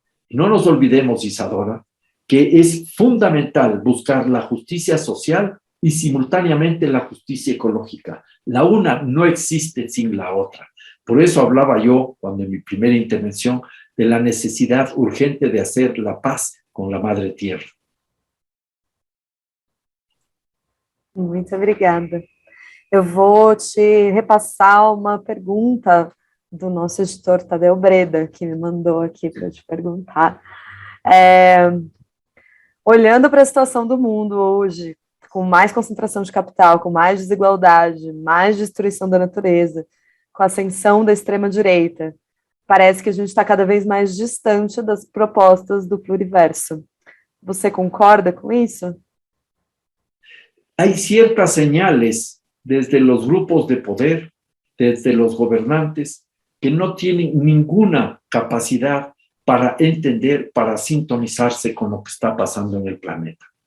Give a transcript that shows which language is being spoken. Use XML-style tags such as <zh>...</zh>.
<es>No nos olvidemos, Isadora, que es fundamental buscar la justicia social y simultáneamente la justicia ecológica. La una no existe sin la otra. Por eso hablaba yo, cuando en mi primera intervención, de la necesidad urgente de hacer la paz con la Madre Tierra.</es> <pt>Muito obrigada. Eu vou te repassar uma pergunta do nosso editor Tadeu Breda, que me mandou aqui para te perguntar. Olhando para a situação do mundo hoje, com mais concentração de capital, com mais desigualdade, mais destruição da natureza, com a ascensão da extrema-direita, parece que a gente está cada vez mais distante das propostas do pluriverso. Você concorda com isso?</pt> <es>Hay ciertas señales desde los grupos de poder, desde los gobernantes, que no tienen ninguna capacidad para entender, para sintonizarse con lo que está pasando en el planeta.</es>